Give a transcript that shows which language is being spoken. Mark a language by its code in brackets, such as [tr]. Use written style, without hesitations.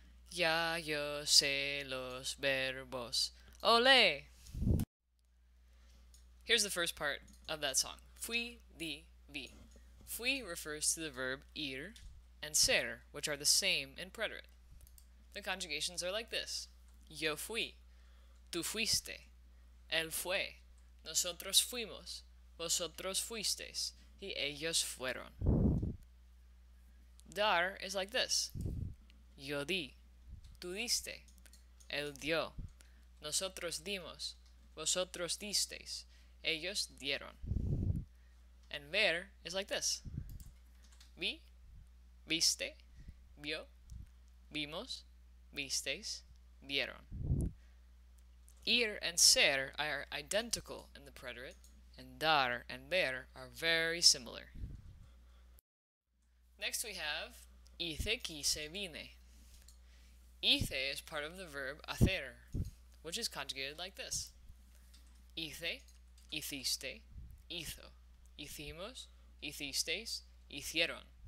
[es] Ya yo sé los verbos. Ole! [en] Here's the first part of that song. [es] Fui, di, vi. [en] Fui refers to the verb ir and ser, which are the same in preterite. The conjugations are like this. [es] Yo fui, tú fuiste, él fue, nosotros fuimos, vosotros fuisteis, y ellos fueron. [en] Dar is like this. [es] Yo di, tú diste, él dio, nosotros dimos, vosotros disteis, ellos dieron. [en] And ver is like this. [es] Vi, viste, vio, vimos, visteis, vieron. [en] Ir and ser are identical in the preterite, and dar and ver are very similar. Next we have [es] hice, quise, vine. [en] Hice is part of the verb hacer, which is conjugated like this. [es] Hice, hiciste, hizo, hicimos, hicisteis, hicieron.